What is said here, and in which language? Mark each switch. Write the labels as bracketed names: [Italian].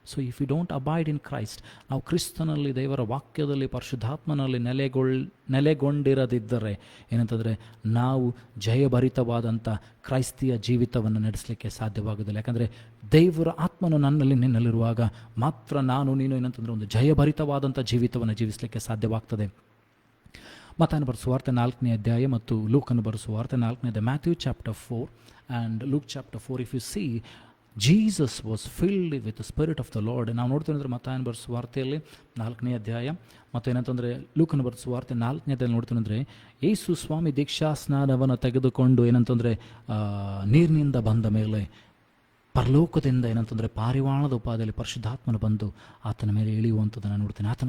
[English] so if you don't abide in Christ, [Kannada] ನಾವು ಕ್ರಿಸ್ತನಲ್ಲಿ, ದೇವರ ವಾಕ್ಯದಲ್ಲಿ, ಪರಿಶುದ್ಧಾತ್ಮನಲ್ಲಿ ನೆಲೆಗೊಂಡಿರದಿದ್ದರೆ ಏನಂತಂದರೆ ನಾವು ಜಯಭರಿತವಾದಂಥ ಕ್ರೈಸ್ತಿಯ ಜೀವಿತವನ್ನು ನಡೆಸಲಿಕ್ಕೆ ಸಾಧ್ಯವಾಗೋದಿಲ್ಲ. ಯಾಕಂದರೆ ದೇವರ ಆತ್ಮನು ನನ್ನಲ್ಲಿ ನಿನ್ನಲ್ಲಿರುವಾಗ ಮಾತ್ರ ನೀನು ಏನಂತಂದರೆ ಒಂದು ಜಯಭರಿತವಾದಂಥ ಜೀವಿತವನ್ನು ಜೀವಿಸಲಿಕ್ಕೆ ಸಾಧ್ಯವಾಗ್ತದೆ. ಮತ್ತಾಯನ ಬರೆದ ಸುವಾರ್ತೆ 4ನೇ ಅಧ್ಯಾಯ [English] ಮತ್ತು ಲೂಕನ ಬರೆದ ಸುವಾರ್ತೆ 4ನೇ ಅಧ್ಯಾಯ, Matthew chapter 4 and Luke chapter 4, if you see, Jesus was filled with the Spirit of the Lord. [Kannada] ನಾವು ನೋಡ್ತೀವಿ ಅಂದರೆ ಮತ್ತಾಯನ ಬರೆದ ಸುವಾರ್ತೆಯಲ್ಲಿ 4ನೇ ಅಧ್ಯಾಯ ಮತ್ತು ಏನಂತಂದರೆ ಲೂಕನ ಬರೆದ ಸುವಾರ್ತೆ 4ನೇ ಅಧ್ಯಾಯ ನೋಡ್ತೀವಿ ಅಂದರೆ, ಯೇಸು ಸ್ವಾಮಿ ದೀಕ್ಷಾ ಸ್ನಾನವನ್ನು ತೆಗೆದುಕೊಂಡು ಏನಂತಂದರೆ ನೀರಿನಿಂದ ಬಂದ ಮೇಲೆ ಪರಲೋಕದಿಂದ ಏನಂತಂದರೆ ಪಾರಿವಾಳದ ಉಪಾದಿಯಲ್ಲಿ ಪರಿಶುದ್ಧಾತ್ಮನು ಬಂದು ಆತನ ಮೇಲೆ ಇಳಿಯುವಂಥದ್ದನ್ನು ನೋಡ್ತೇನೆ.